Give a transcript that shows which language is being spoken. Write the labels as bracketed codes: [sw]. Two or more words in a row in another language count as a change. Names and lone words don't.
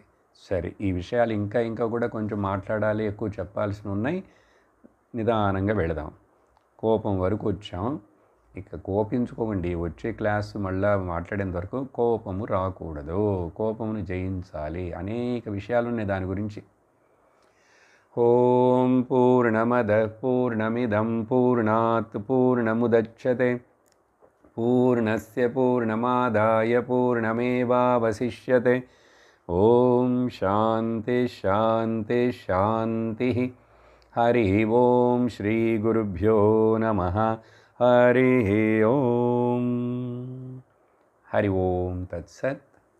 [te] సరే, ఈ విషయాలు ఇంకా కూడా కొంచెం మాట్లాడాలి, ఎక్కువ చెప్పాల్సినవి ఉన్నాయి. నిదానంగా వెళదాం. కోపం వరకు వచ్చాం. ఇక కోపించుకోకండి. వచ్చే క్లాసు మళ్ళా మాట్లాడేంత వరకు కోపము రాకూడదు, కోపమును జయించాలి. అనేక విషయాలు ఉన్నాయి దాని గురించి. [sa] ఓం పూర్ణమద పూర్ణమిదం పూర్ణాత్ పూర్ణముదచ్యతే పూర్ణస్య పూర్ణమాదాయ పూర్ణమేవావశిష్యతే. ఓం శాంతి శాంతి శాంతి. హరి ఓం శ్రీ గురుభ్యో నమః. హరి ఓం. హరి ఓం తత్సత్.